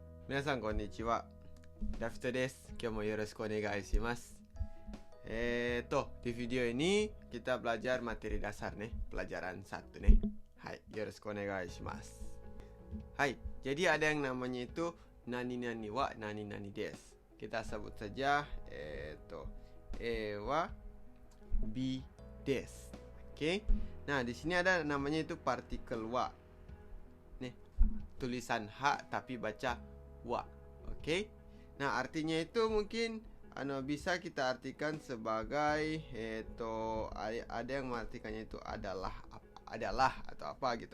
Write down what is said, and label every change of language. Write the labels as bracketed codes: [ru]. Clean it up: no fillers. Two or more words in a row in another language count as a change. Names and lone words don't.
[ja] 皆さんこんにちは。ダフトです。今日もよろしくお願いします。 [id] Di video ini kita belajar materi dasar nih, pelajaran 1 nih. [ja] Hai, よろしくお願いします. [id] Hai, jadi ada yang namanya itu [ja] 何々は何々です. [id] Kita sebut saja [ja] はびです. [id] Oke. Nah, di sini ada namanya itu partikel wa. Nih, tulisan H tapi baca wa. Oke. Nah, artinya itu mungkin bisa kita artikan sebagai ada yang mengartikannya itu adalah atau apa gitu.